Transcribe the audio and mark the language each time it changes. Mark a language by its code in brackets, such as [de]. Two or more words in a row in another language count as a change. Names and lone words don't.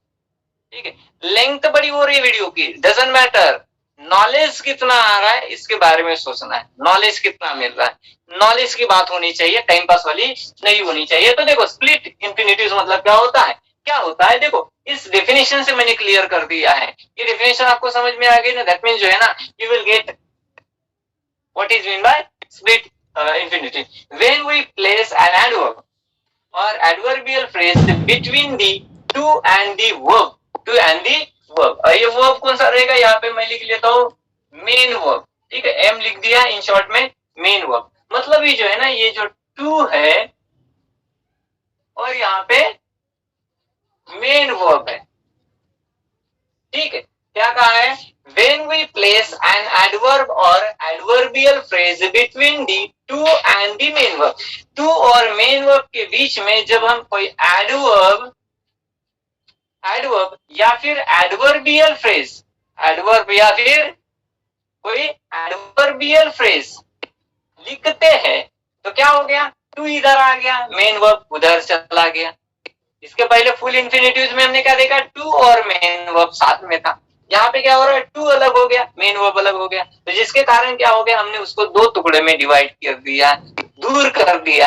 [hi] ठीक है, लेंथ बड़ी हो रही है वीडियो की, [en] doesn't matter, [hi] नॉलेज कितना आ रहा है इसके बारे में सोचना है, नॉलेज कितना मिल रहा है, नॉलेज की बात होनी चाहिए, [en] time pass [hi] वाली नहीं होनी चाहिए। तो देखो [en] split infinitive [hi] मतलब क्या होता है? क्या होता है देखो, इस डेफिनेशन से मैंने क्लियर कर दिया है। ये डेफिनेशन आपको समझ में आ गई ना? [en] that mean [hi] जो है ना, [en] You will get what is mean by split infinitive. When we place an adverb or adverbial phrase between the to and the verb, to and the verb. [hi] ये वर्ब कौन सा रहेगा? यहाँ पे मैं लिख लेता हूँ [en] main verb. [hi] ठीक है, एम लिख दिया [en] in short [hi] में, [en] main verb. [hi] मतलब ये जो है ना, ये जो टू है और यहाँ पे [en] main verb [hi] है। ठीक है, क्या कहा है? [en] When we place an adverb or adverbial phrase between the to and the main verb, [hi] to और [en] main verb [hi] के बीच में जब हम कोई adverb या फिर [en] adverbial phrase, [hi] adverb या फिर कोई [en] adverbial phrase [hi] लिखते हैं तो क्या हो गया? टू इधर आ गया, [en] main verb [hi] उधर चला गया। इसके पहले [en] full infinitive [hi] में हमने क्या देखा? टू और [en] main verb [hi] साथ में था। यहाँ पे क्या हो रहा है? टू अलग हो गया, [en] main verb [hi] अलग हो गया। तो जिसके कारण क्या हो गया? हमने उसको 2 टुकड़े में डिवाइड कर दिया, दूर कर दिया।